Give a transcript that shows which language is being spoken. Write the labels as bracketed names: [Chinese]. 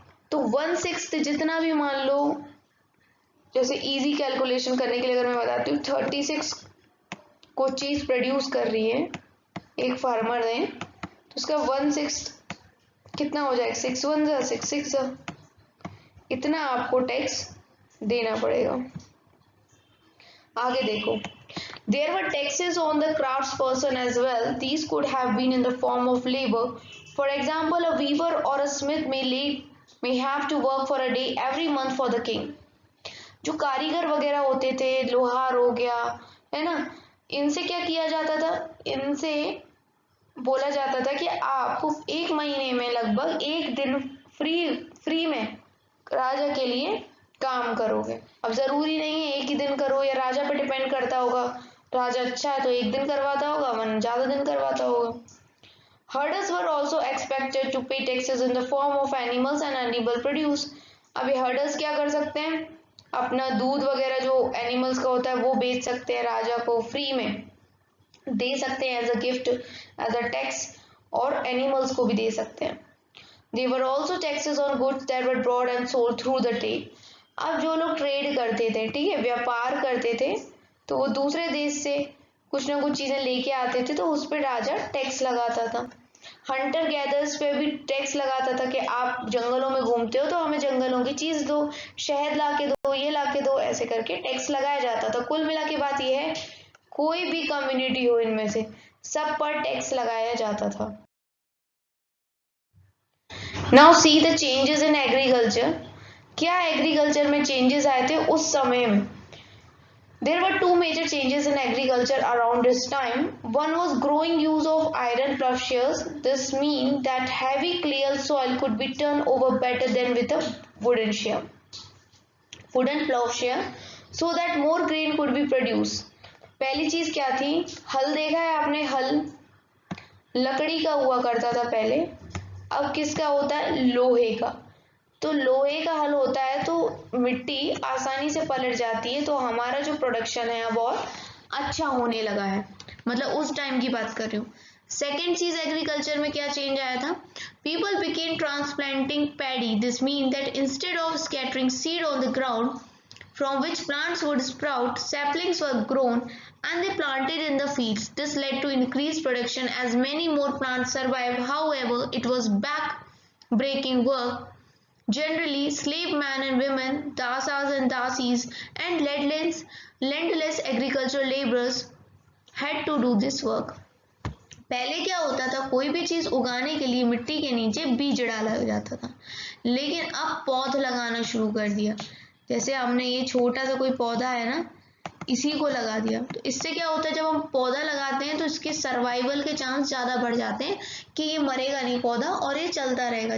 [Hindi] तो 1/6 जितना भी, मान लो जैसे इजी कैलकुलेशन करने के लिए अगर मैं बताती हूँ, 36 को चीज प्रोड्यूस कर रही है एक फार्मर ने, तो उसका 1/6 कितना हो जाएगा? 6 1 जा 6 6 जा, इतना आपको टैक्स देना पड़ेगा। आगे देखो, [English] there were taxes on the craftsperson as well. These could have been in the form of labor. For example, a weaver or a smith may have to work for a day every month for the king. [Hindi] जो कारीगर वगैरह होते थे, लोहार हो गया, है ना, इनसे क्या किया जाता था? इनसे बोला जाता था कि आप एक महीने में लगभग एक दिन फ्री में राजा के लिए काम करोगे। अब जरूरी नहीं है एक ही दिन करो, या राजा पे डिपेंड करता होगा, राजा अच्छा है तो एक दिन करवाता होगा, वरना ज्यादा दिन करवाता होगा। [English] Herders were also expected to pay taxes in the form of animals and animal produce. [Hindi] अभी हर्डर्स क्या कर सकते हैं? अपना दूध वगैरह जो एनिमल्स का होता है वो बेच सकते हैं, राजा को फ्री में दे सकते हैं [English] as a gift, as a tax, [Hindi] और एनिमल्स को भी दे सकते हैं। [English] There were also taxes on goods that were brought and sold through the trade. [Hindi] अब जो लोग ट्रेड करते थे, ठीक है, व्यापार करते थे, तो वो दूसरे देश से कुछ ना कुछ चीजें लेके आते थे, तो उस पर राजा टैक्स लगाता था। हंटर गैदर्स पे भी टैक्स लगाता था कि आप जंगलों में घूमते हो तो हमें जंगलों की चीज दो, शहद ला के दो, ये ला के दो, ऐसे करके टैक्स लगाया जाता था। कुल मिला के बात यह है, कोई भी कम्युनिटी हो इनमें से, सब पर टैक्स लगाया जाता था। [English] Now see the changes in agriculture. [Hindi] क्या एग्रीकल्चर में चेंजेस आए थे उस समय में? [English] There were two major changes in agriculture around this time. One was growing use of iron ploughshares. This means that heavy clay soil could be turned over better than with a wooden plowshare, so that more grain could be produced. [Hindi] पहली चीज क्या थी? हल देखा है आपने? हल लकड़ी का हुआ करता था पहले, अब किसका होता है? लोहे का। तो लोहे का हल होता है तो मिट्टी आसानी से पलट जाती है, तो हमारा जो प्रोडक्शन है बहुत अच्छा होने लगा है, मतलब उस टाइम की बात कर रही हूँ। सेकेंड चीज एग्रीकल्चर में क्या चेंज आया था? [English] People became transplanting paddy. This mean that instead of scattering seed on the ground from which plants would sprout, saplings were grown and they planted in the fields. This led to increased production as many more plants survived. However, it was back-breaking work. Generally, slave men and women, dasas and dasis, and landless agricultural laborers had to do this work. [Hindi] पहले क्या होता था? कोई भी चीज उगाने के लिए मिट्टी के नीचे बीज डाला जाता था, लेकिन अब पौध लगाना शुरू कर दिया। जैसे हमने ये छोटा सा कोई पौधा है ना, इसी को लगा दिया, तो इससे क्या होता है? जब हम पौधा लगाते हैं तो इसके सर्वाइवल के चांस ज्यादा बढ़ जाते हैं कि ये मरेगा नहीं पौधा और ये चलता रहेगा।